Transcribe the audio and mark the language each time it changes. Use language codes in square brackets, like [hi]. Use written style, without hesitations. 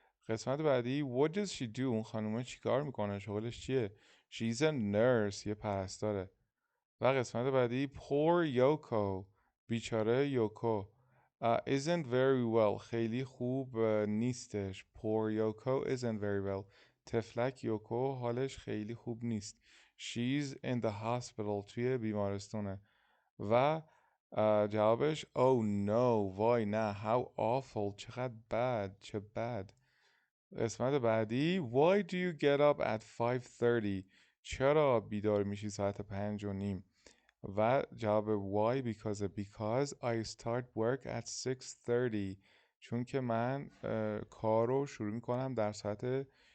[fa] قسمت بعدی [en] what does she do؟ [fa] اون خانومه چیکار میکنه؟ شغلش چیه؟ [en] she's a nurse، [fa] یه پرستاره. و قسمت بعدی [en] poor Yoko، [fa] بیچاره یوکو [en] isn't very well، [fa] خیلی خوب نیستش. [en] poor Yoko isn't very well، [fa] تفلک یوکو حالش خیلی خوب نیست. [en] she's in the hospital، [fa] توی بیمارستونه. و جوابش [en] oh no، [fa] وای نه، [en] how awful، [fa] چقدر بد، چه بد. قسمت بعدی [en] why do you get up at 5:30؟ [fa] چرا بیدار میشی ساعت 5:30؟ و جواب [en] why because I start work at 6:30، [fa] چون که من کار رو شروع میکنم در ساعت 6:30.